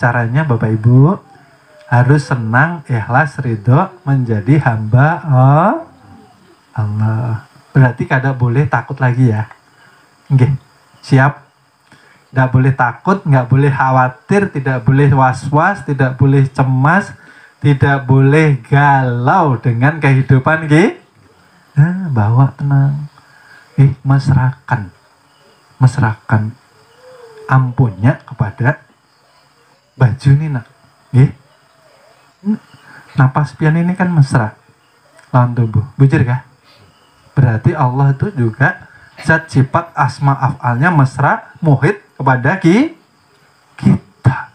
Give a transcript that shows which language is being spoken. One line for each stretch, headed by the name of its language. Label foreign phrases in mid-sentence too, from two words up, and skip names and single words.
Indonesian: Caranya Bapak Ibu harus senang, ikhlas, ridho menjadi hamba Allah.
Banjar: Berarti kada boleh takut lagi ya.
Indonesian: Siap? Nggak boleh takut, nggak boleh khawatir, tidak boleh was-was, tidak boleh cemas, tidak boleh galau dengan kehidupan bawa tenang.
Banjar: Mesrakan ampunnya kepada baju ini nak. Napas pian ini kan mesra lawan tubuh. Bujur kah?
Indonesian: Berarti Allah itu juga zat sifat asma af'alnya mesra muhit kepada kita.